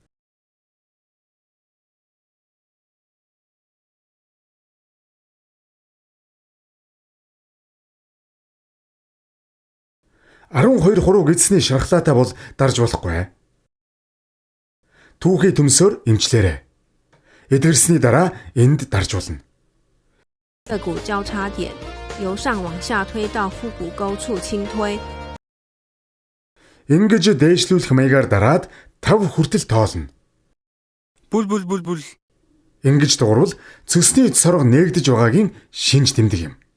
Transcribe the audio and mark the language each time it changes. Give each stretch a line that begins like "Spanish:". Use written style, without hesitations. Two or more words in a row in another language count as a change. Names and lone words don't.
Mongolian: Арван 2 хуруу гидсний шархлаатай бол дарж болохгүй. Түүхий төмсөөр эмчлээрэй. Эдгэрсний дараа энд дарж болно.
Chinese: 肋骨交叉点由上往下推到腹股沟处轻推.
Mongolian: Ингэж дээшлүүлэх маягаар дараад 5 хүртэл тоолно. Бүл. Ингэж дуурвал цөсний цорго нээгдэж байгаагийн шинж тэмдэг юм.